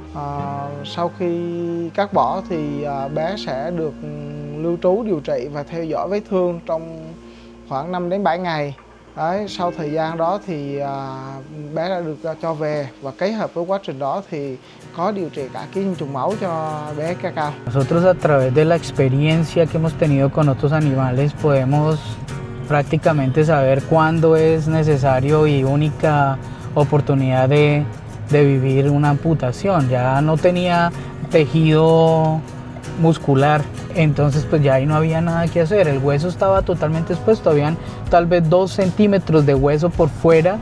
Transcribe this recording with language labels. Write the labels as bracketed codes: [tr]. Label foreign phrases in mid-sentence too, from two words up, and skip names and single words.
[vi] Sau khi cắt bỏ thì bé sẽ được lưu trú điều trị và theo dõi vết thương trong khoảng 5 đến 7 ngày. Đấy, sau thời gian đó thì bé đã được cho về, và kết hợp với quá trình đó thì có điều trị cả ký sinh trùng máu cho bé Cacao. [es] Nosotros a través de la experiencia que hemos tenido con otros animales podemos prácticamente saber cuándo es necesario y única oportunidad de vivir una amputación. Ya no tenía tejido muscular, entonces pues ya ahí no había nada que hacer, el hueso estaba totalmente expuesto, habían tal vez 2 centímetros de hueso por fuera.